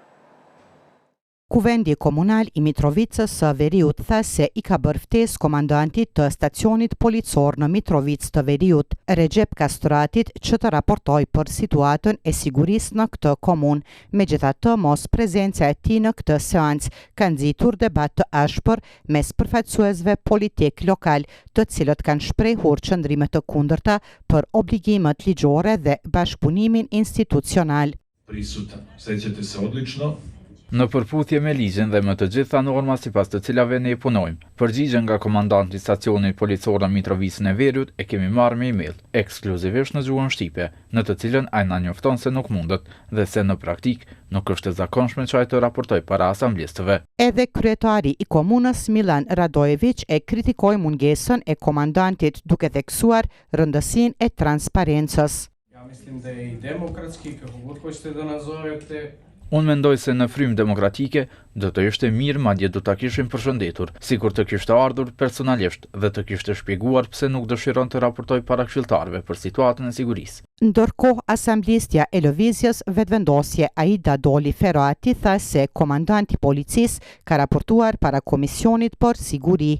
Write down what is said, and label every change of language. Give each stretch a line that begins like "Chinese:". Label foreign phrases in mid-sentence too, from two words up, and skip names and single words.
Albanian: Kuvendi komunal i Mitrovicës së Veriut tha se i ka bërë ftesë komandantit të stacionit policor në Mitrovicë të Veriut, Recep Kastratit, që të raportoj për situatën e sigurisë në këtë komunë. Megjithatë, mos prezenca e tij në këtë seancë ka nxitur debat të ashpër mes përfaqësuesve politik lokal, të cilët kanë shprehur qëndrime të kundërta për obligimet ligjore dhe bashkëpunimin institucional.
Serbian: Prisutan, sećate se odlično.
Albanian: Në përputhje me ligjin dhe me të gjitha norma sipas të cilave ne punojmë, përgjigjen nga komandanti i stacionit policor në Mitrovicën e Veriut e kemi marrë me email, ekskluzivisht në gjuhën shqipe, në të cilën ai na njofton se nuk mundet dhe se në praktik nuk është e zakonshme që ai të raportojë para asamblistëve. Edhe kryetari i komunës Milan Radojević e kritikoi mungesën e komandantit duke theksuar rëndësinë e transparencës.
Serbian: Ja mislim da je i demokratski, kako god hoćete da nazovete.
Albanian: Unë mendoj se në frymë demokratike do të ishte mirë, madje do ta kishim përshëndetur, sikur të kishte ardhur personalisht dhe të kishte shpjeguar pse nuk dëshiron të raportojë para këshilltarëve për situatën e sigurisë. Ndërkohë, asamblistja e lëvizjes Vetëvendosje Aida Doli Ferrati tha se komandanti i policisë ka raportuar para Komisionit për Siguri.